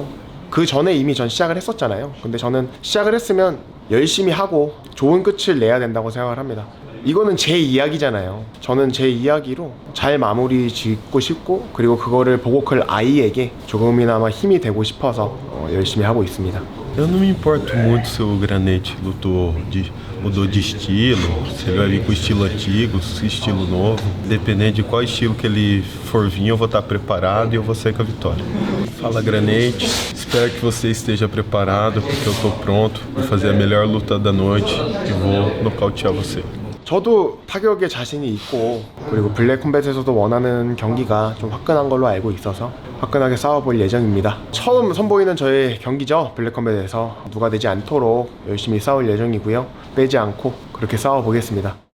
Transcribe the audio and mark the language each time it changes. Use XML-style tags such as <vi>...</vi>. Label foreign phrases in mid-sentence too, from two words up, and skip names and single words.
<ko>그 전에 이미 전 시작을 했었잖아요. 근데 저는 시작을 했으면 열심히 하고 좋은 끝을 내야 된다고 생각을 합니다. 이거는 제 이야기잖아요. 저는 제 이야기로 잘 마무리 짓고 싶고 그리고 그거를 보고 클 아이에게 조금이나마 힘이 되고 싶어서 열심히 하고 있습니다.</ko> <pt>Eu não me importo muito se o Granate mudou de estilo, se ele vai vir com estilo antigo, estilo novo. Independente de qual estilo que ele for vir, eu vou estar preparado e eu vou sair com a vitória. Fala Granate, espero que você esteja preparado porque eu estou pronto para fazer a melhor luta da noite e vou nocautear você.</pt> <ko>저도 타격에 자신이 있고 그리고 블랙컴뱃에서도 원하는 경기가 좀 화끈한 걸로 알고 있어서 화끈하게 싸워볼 예정입니다. 처음 선보이는 저의 경기죠. 블랙컴뱃에서 누가 되지 않도록 열심히 싸울 예정이고요. 빼지 않고 그렇게 싸워보겠습니다.</ko>